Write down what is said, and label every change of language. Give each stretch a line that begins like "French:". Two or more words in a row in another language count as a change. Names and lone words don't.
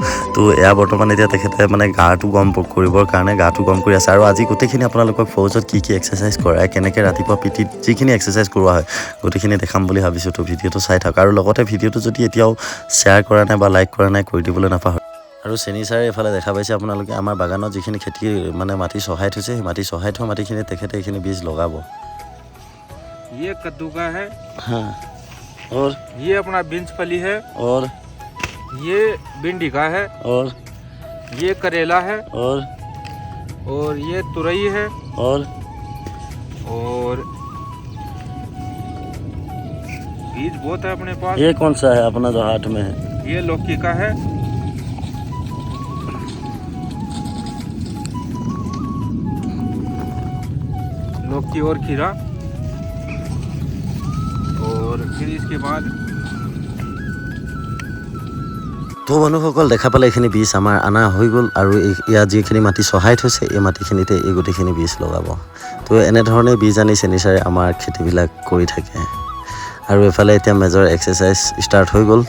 Assamese: তো এয়া বৰ্তমান এতিয়া তেখেতে গাটো গৰম কৰিবৰ কাৰণে গাটো গৰম কৰি আছে, আৰু আজি গোটেইখিনি আপোনালোকক ফৌজত কি এক্সাৰচাইজ কৰাই, কেনেকৈ ৰাতিপুৱা পিটিত যিখিনি এক্সাৰচাইজ কৰোৱা হয় গোটেইখিনি দেখাম বুলি ভাবিছোঁ। তো ভিডিঅ'টো চাই থাকক, আৰু লগতে ভিডিঅ'টো যদি এতিয়াও শ্বেয়াৰ কৰা নাই বা লাইক কৰা নাই কৰি দিবলৈ নাপাহৰিব। আৰু চেনী ছাৰে এইফালে দেখা পাইছে আপোনালোকে আমাৰ বাগানত যিখিনি খেতি মাটি চহাই থৈছে, সেই চহাই থোৱা মাটিখিনি তেখেতে এইখিনি বীজ লগাব।
Hindi: ये कद्दू का है। हाँ, और ये अपना बीन्स फली है। और ये भिंडी का है, और ये करेला है, और ये तुरई है, और बीज बहुत है अपने पास। ये कौन सा है अपना जो हाथ में है? ये लौकी का है, लौकी और खीरा, और फिर इसके बाद
Assamese: তো বন্ধুসকল দেখা পালে এইখিনি বীজ আমাৰ অনা হৈ গ'ল আৰু ইয়াত যিখিনি মাটি চহাই থৈছে এই মাটিখিনিতে এই গোটেইখিনি বীজ লগাব। তো এনেধৰণে বীজ আনি চেনিচাৰে আমাৰ খেতিবিলাক কৰি থাকে। আৰু এফালে এতিয়া
English: major exercise start
Assamese: হৈ গ'ল।